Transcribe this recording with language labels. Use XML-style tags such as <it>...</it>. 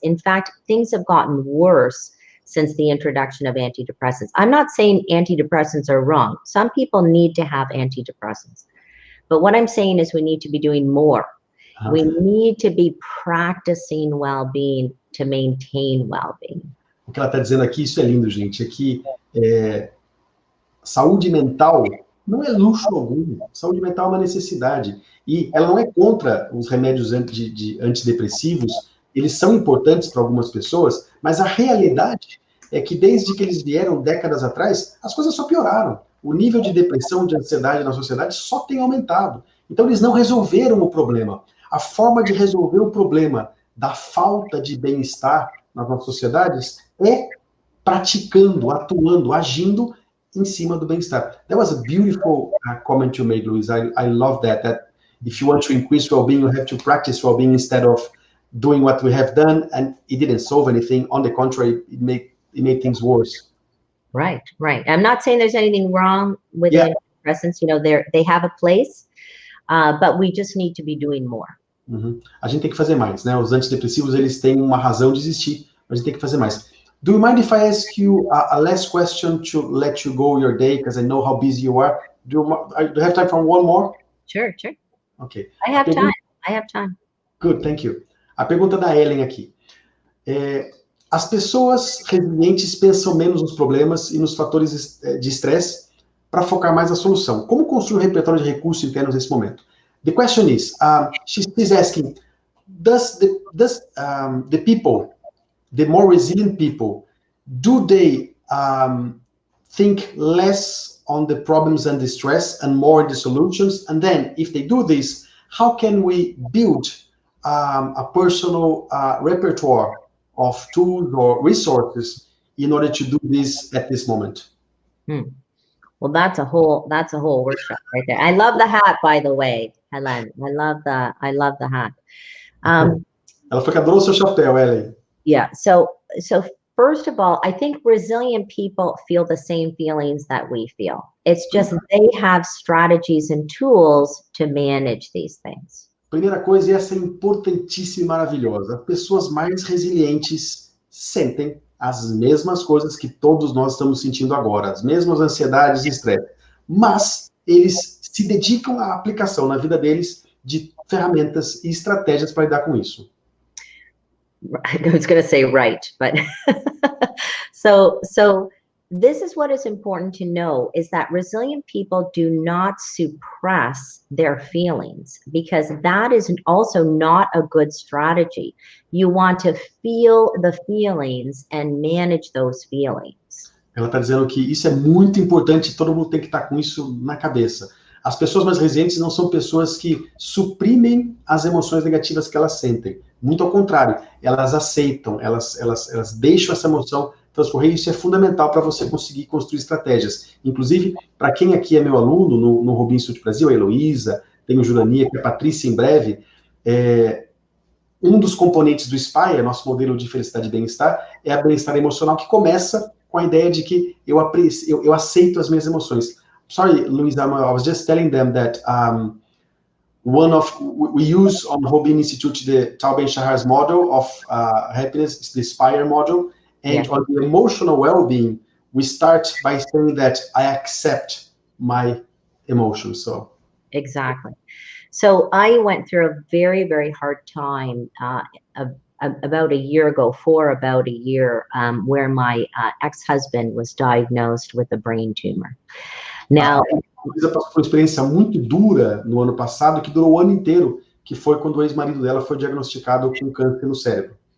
<en>In fact, things have gotten worse since the introduction of antidepressants. I'm not saying antidepressants are wrong. Some people need to have antidepressants. But what I'm saying is we need to be doing more. We need to be practicing well-being to maintain well-being.</en> <pt>O que ela está dizendo aqui, isso é lindo, gente, é que saúde mental não é luxo algum. Saúde mental é uma necessidade. E ela não é contra os remédios antidepressivos, eles são importantes para algumas pessoas, mas a realidade é que desde que eles vieram décadas atrás, as coisas só pioraram. O nível de depressão, de ansiedade na sociedade só tem aumentado. Então eles não resolveram o problema. A forma de resolver o problema da falta de bem-estar nas nossas sociedades é praticando, atuando, agindo em cima do bem-estar.</pt> <en>That was a beautiful comment you made, Luis. I love that if you want to increase well-being, you have to practice well-being instead of doing what we have done, and it didn't solve anything. On the contrary, it made things worse. Right. I'm not saying there's anything wrong with antidepressants. They have a place, but we just need to be doing more.</en> <pt>A gente tem que fazer mais, né? Os antidepressivos, eles têm uma razão de existir, mas a gente tem que fazer mais.</pt> <en>Do you mind if I ask you a last question to let you go your day, because I know how busy you are? Do you have time for one more? Sure. Okay. I have time. Good, thank you.</en> <pt>A pergunta da Ellen aqui. As pessoas resilientes pensam menos nos problemas e nos fatores de estresse para focar mais na solução. Como construir um repertório de recursos internos nesse momento?</pt> <en>The question is, she's asking, does the people, the more resilient people, do they think less on the problems and the stress and more on the solutions? And then, if they do this, how can we build a personal repertoire of tools or resources in order to do this at this moment? Well, that's a whole workshop right there. I love the hat, by the way, Helen. I love the hat.</en> <pt>Ela foi que adorou o seu chapéu, Ellen.</pt> <en>Yeah. So first of all, I think resilient people feel the same feelings that we feel. It's just they have strategies and tools to manage these things.</en> <pt>Primeira coisa, e essa é importantíssima e maravilhosa. As pessoas mais resilientes sentem as mesmas coisas que todos nós estamos sentindo agora, as mesmas ansiedades e estresse. Mas eles se dedicam à aplicação na vida deles de ferramentas e estratégias para lidar com isso.</pt> <en>I was going to say right, but so this is what is important to know, is that resilient people do not suppress their feelings, because that is also not a good strategy. You want to feel the feelings and manage those feelings.</en> <pt>Ela está dizendo que isso é muito importante, todo mundo tem que estar com isso na cabeça. As pessoas mais resilientes não são pessoas que suprimem as emoções negativas que elas sentem. Muito ao contrário, elas aceitam, elas deixam essa emoção transcorrer. Isso é fundamental para você conseguir construir estratégias. Inclusive, para quem aqui é meu aluno no Rubin Institute Brasil, a Heloísa, tem o Jurania, que é a Patrícia em breve, um dos componentes do SPY, nosso modelo de felicidade e bem-estar, é a bem-estar emocional, que começa com a ideia de que eu aceito as minhas emoções.</pt> <en>Sorry, Louisa, I was just telling them that we use on Rubin Institute the Tal Ben-Shahar's model of happiness, the SPIRE model, and on the emotional well-being, we start by saying that I accept my emotions. So exactly. So I went through a very, very hard time about a year ago, for about a year, where my ex-husband was diagnosed with a brain tumor. Now,</en> <pt>Luisa passou por uma experiência muito dura no ano passado, que durou o ano inteiro, que foi quando o ex-marido dela foi diagnosticado com câncer no cérebro.</pt>